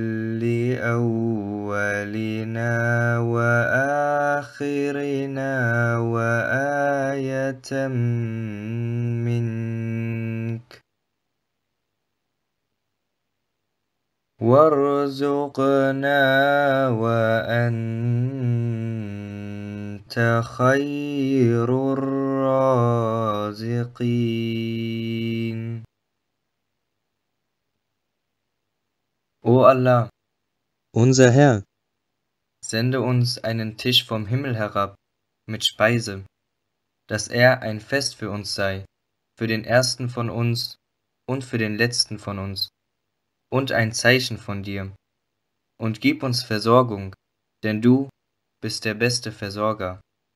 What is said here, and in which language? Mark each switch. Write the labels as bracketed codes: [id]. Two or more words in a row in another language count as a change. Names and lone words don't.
[ar] لأولنا وآخرنا وآية منك وارزقنا وأنت خير الرازقين. [de] O Allah, Unser Herr, sende uns einen Tisch vom Himmel herab mit Speise, dass er ein Fest für uns sei, für den ersten von uns und für den letzten von uns, und ein Zeichen von dir. Und gib uns Versorgung, denn du bist der beste Versorger.